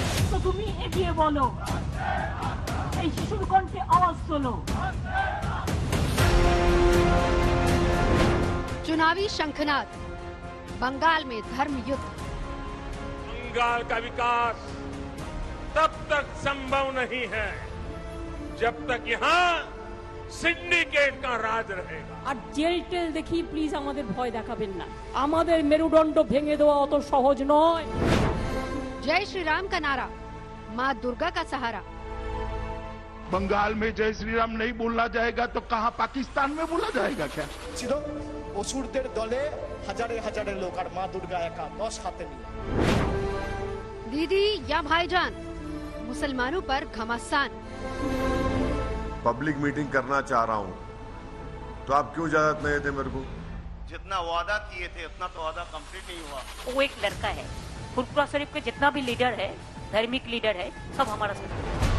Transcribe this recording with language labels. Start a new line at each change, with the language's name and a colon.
Bangla: तो তুমি এগিয়ে বলো, এই শিশুর কণ্ঠে আওয়াজ তোলো।
Hindi: चुनावी शंखनाद, बंगाल में धर्म युद्ध। बंगाल का विकास तब तक संभव नहीं है जब तक यहाँ सिंडिकेट का राज रहेगा।
Bangla: আর জেল টেল দেখি প্লিজ আমাদের ভয় দেখাবেন না। আমাদের মেরুদণ্ড ভেঙে দেওয়া অত সহজ নয়।
Hindi: जय श्री राम का नारा, मां दुर्गा का सहारा। बंगाल में जय श्री राम नहीं बोलना जाएगा तो कहां पाकिस्तान में बोला जाएगा क्या?
Bangla: ছিল অসুরদের দলে হাজারে হাজারে লোক আর মা দুর্গা একা 10 হাতে নিয়ে।
Hindi: दीदी या भाईजान, मुसलमानों पर घमासान। पब्लिक मीटिंग करना चाह रहा हूं, तो आप क्यों इजाजत नहीं देते मेरे को? जितना वादा किए थे उतना तो वादा कंप्लीट नहीं हुआ। वो एक लड़का है, फुरपुरा शरीफ के जितना भी लीडर है, धार्मिक लीडर है, सब हमारा साथ है।